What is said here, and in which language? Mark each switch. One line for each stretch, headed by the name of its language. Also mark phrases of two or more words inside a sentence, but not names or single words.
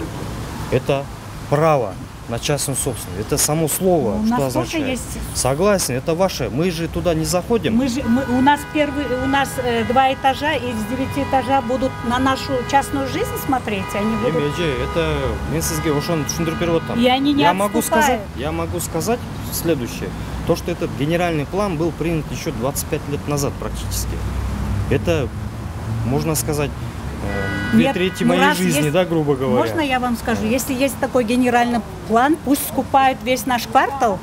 Russian: Это право на частную собственность. Это само слово, что означает. Есть... Согласен, это ваше. Мы же туда не заходим. У нас 2 этажа, и с 9 этажа будут на нашу частную жизнь смотреть. Они будут...
Kyrgyz: Это мен сизге ошону түшүндүрүп берип атам.
Russian: И они не отступают. Я могу сказать следующее. То, что этот генеральный план был принят еще 25 лет назад практически. Это, можно сказать, 2/3 моей жизни, есть, да, грубо говоря. Можно я вам скажу? Если есть такой генеральный план, пусть скупают весь наш квартал.